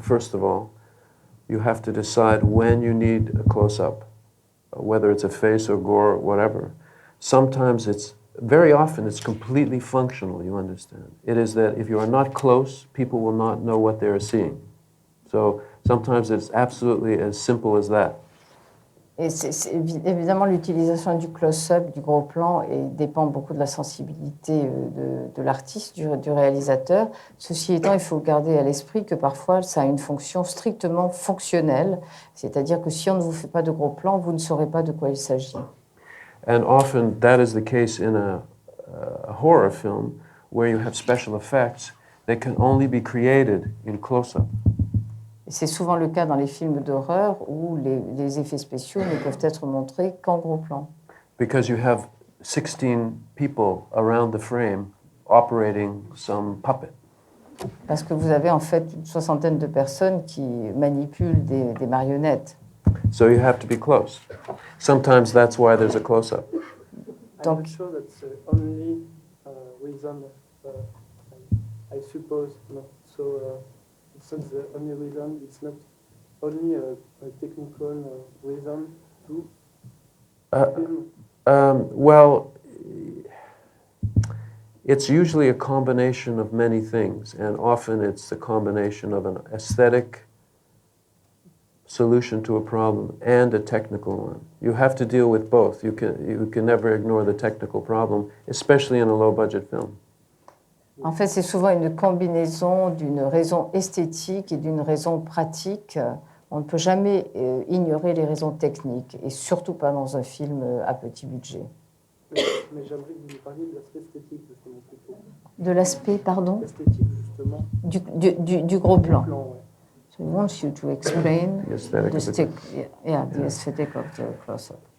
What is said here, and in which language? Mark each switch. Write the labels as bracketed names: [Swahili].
[English] First of all, you have to decide when you need a close-up, whether it's a face or gore or whatever. Sometimes very often it's completely functional, you understand. It is that if you are not close, people will not know what they are seeing. So sometimes it's absolutely as simple as that. [French] Et évidemment, l'utilisation du close-up, du gros plan, dépend beaucoup de la sensibilité de l'artiste, du réalisateur. Ceci étant, il faut garder à l'esprit que parfois, ça a une fonction strictement fonctionnelle, c'est-à-dire que si on ne vous fait pas de gros plans, vous ne saurez pas de quoi il s'agit. [English] And often that is the case in a horror film where you have special effects that can only be created in close-up. [French] C'est souvent le cas dans les films d'horreur où les effets spéciaux ne peuvent être montrés qu'en gros plan. [English] Because you have 16 people around the frame operating some puppet. [French] Parce que vous avez en fait une soixantaine de personnes qui manipulent des marionnettes. [English] So you have to be close. Sometimes that's why there's a close-up. I'm not sure that's the only reason, I suppose. No. So it's not the only reason. It's not only a technical reason to film. Well, it's usually a combination of many things, and often it's the combination of an aesthetic solution to a problem and a technical one. You have to deal with both. You can never ignore the technical problem, especially in a low-budget film. [French] En fait, c'est souvent une combinaison d'une raison esthétique et d'une raison pratique. On ne peut jamais ignorer les raisons techniques, et surtout pas dans un film à petit budget. Mais j'aimerais que vous nous parliez de l'aspect esthétique, justement, plutôt. De l'aspect, pardon? Esthétique, justement. Du gros plan. Plan, ouais. [English] So he wants you to explain The aesthetic the of it. the aesthetic of the close-up.